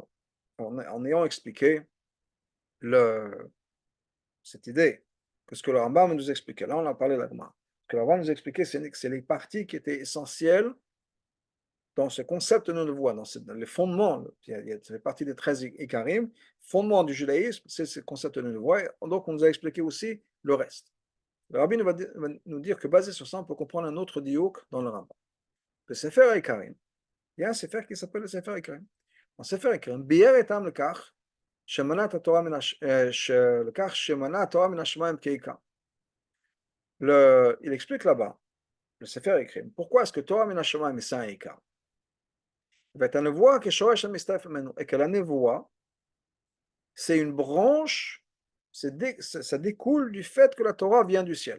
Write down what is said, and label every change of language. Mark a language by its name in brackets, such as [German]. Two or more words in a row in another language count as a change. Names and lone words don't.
[French] En ayant expliqué cette idée, que ce que le Rambam nous expliquait, là on a parlé de la Gemara, ce que le Rambam nous expliquait, c'est les parties qui étaient essentielles dans ce concept de nevoie, dans les fondements, ça fait partie des 13 Ikarim, fondement du judaïsme, c'est ce concept de nevoie, donc on nous a expliqué aussi le reste. Le Rabbi va nous dire que basé sur ça, on peut comprendre un autre diouk dans le Rambam. Le Sefer Ikarim, il y a un Sefer qui s'appelle le Sefer Ikarim. [Hebrew] Dans Sefer Ikarim, ביאר טעם לכך, שמנה תורה מן השמים כעיקר. [French] Il explique là-bas, le Sefer Ikarim, pourquoi est-ce que [Hebrew] תורה מן השמים [French] c'est un Ika? Et que la névoie, c'est une branche, ça découle du fait que la Torah vient du ciel.